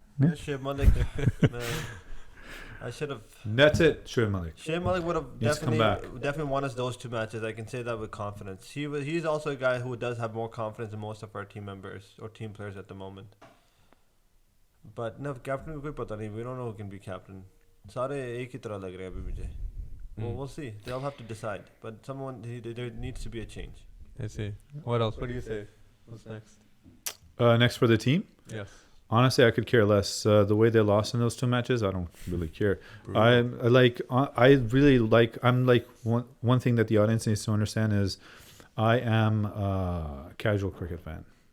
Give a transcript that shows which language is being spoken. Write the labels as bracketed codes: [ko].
[en] Yeah, Shoaib Malik. Man, I should have. That's it, Shoaib Malik. Shoaib Malik would have Needs to come definitely won us those 2 matches. I can say that with confidence. He's also a guy who does have more confidence than most of our team members or team players at the moment. But no, captain [hi] को कोई पता नहीं. [en] We don't know who can be captain. [hi] सारे एक ही तरह लग रहे हैं अभी मुझे. [en] Well, we'll see. They'll have to decide. But there needs to be a change. I see. What else? What do you say? What's next? Next for the team. Yes. Honestly, I could care less. The way they lost in those 2 matches, I don't really care. I really like. I'm like one thing that the audience needs to understand is, I am a casual cricket fan.